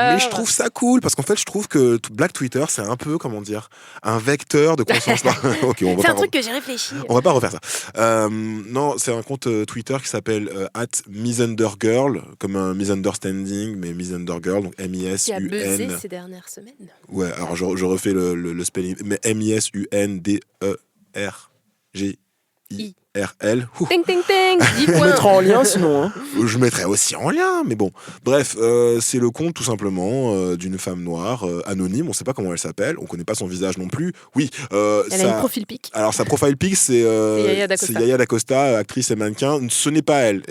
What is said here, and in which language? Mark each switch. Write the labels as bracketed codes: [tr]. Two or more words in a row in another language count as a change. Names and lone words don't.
[fr] Mais je trouve ça cool, parce qu'en fait, je trouve que Black Twitter, c'est un peu, un vecteur de conscience. Ok, c'est un truc que j'ai réfléchi. On va pas refaire ça. Non, c'est un compte Twitter qui s'appelle @misundergirl, comme un misunderstanding, mais misundergirl, donc M-I-S-U-N. Qui a buzzé ces dernières semaines. Ouais, alors je refais le spelling, mais M-I-S-U-N-D-E-R-G-I. RL. Ting, ting, ting. 10 points. On mettra en lien sinon. Hein. Je mettrai aussi en lien, mais bon. Bref, c'est le compte tout simplement d'une femme noire anonyme. On ne sait pas comment elle s'appelle. On ne connaît pas son visage non plus. Oui. Elle a une [en] profil pic. [fr] Alors sa [en] profile pic, [fr] c'est Yaya Dacosta, actrice et mannequin. Ce n'est pas elle.